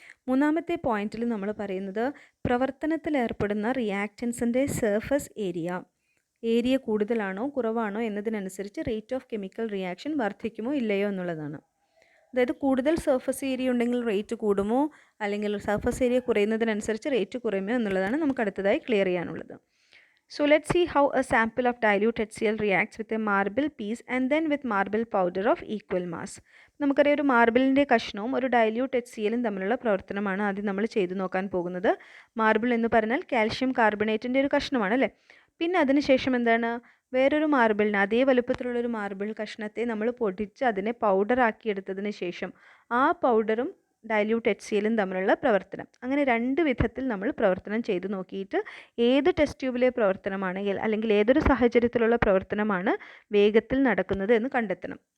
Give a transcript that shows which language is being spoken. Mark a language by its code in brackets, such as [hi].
[ml] മൂന്നാമത്തെ പോയിന്റിൽ നമ്മൾ പറയുന്നത് പ്രവർത്തനത്തിൽ ഏർപ്പെടുന്ന റിയാക്റ്റൻസിൻ്റെ സർഫസ് ഏരിയ കൂടുതലാണോ കുറവാണോ എന്നതിനനുസരിച്ച് റേറ്റ് ഓഫ് കെമിക്കൽ റിയാക്ഷൻ വർദ്ധിക്കുമോ ഇല്ലയോ എന്നുള്ളതാണ്. അതായത് കൂടുതൽ സർഫസ് ഏരിയ ഉണ്ടെങ്കിൽ റേറ്റ് കൂടുമോ അല്ലെങ്കിൽ സർഫസ് ഏരിയ കുറയുന്നതിനനുസരിച്ച് റേറ്റ് കുറയുമോ എന്നുള്ളതാണ് നമുക്ക് അടുത്തതായി ക്ലിയർ ചെയ്യാനുള്ളത്. [en] So let's see how a sample of dilute HCl reacts with a marble piece and then with marble powder of equal mass. [ml] നമുക്കറിയാം, ഒരു മാർബിളിൻ്റെ കഷ്ണവും ഒരു ഡൈല്യൂട്ട് HClഉം തമ്മിലുള്ള പ്രവർത്തനമാണ് ആദ്യം നമ്മൾ ചെയ്തു നോക്കാൻ പോകുന്നത്. മാർബിൾ എന്ന് പറഞ്ഞാൽ കാൽഷ്യം കാർബണേറ്റിൻ്റെ ഒരു കഷ്ണമാണ് അല്ലേ. പിന്നെ അതിനുശേഷം എന്താണ്, വേറൊരു മാർബിളിന് അതേ വലുപ്പത്തിലുള്ളൊരു മാർബിൾ കഷ്ണത്തെ നമ്മൾ പൊടിച്ച് അതിനെ പൗഡർ ആക്കിയെടുത്തതിന് ശേഷം ആ പൗഡറും ഡൈല്യൂട്ട് HClഉം തമ്മിലുള്ള പ്രവർത്തനം, അങ്ങനെ 2 വിധത്തിൽ നമ്മൾ പ്രവർത്തനം ചെയ്ത് നോക്കിയിട്ട് ഏത് ടെസ്റ്റ് ട്യൂബിലെ പ്രവർത്തനമാണെങ്കിൽ അല്ലെങ്കിൽ ഏതൊരു സാഹചര്യത്തിലുള്ള പ്രവർത്തനമാണ് വേഗത്തിൽ നടക്കുന്നത് എന്ന് കണ്ടെത്തണം.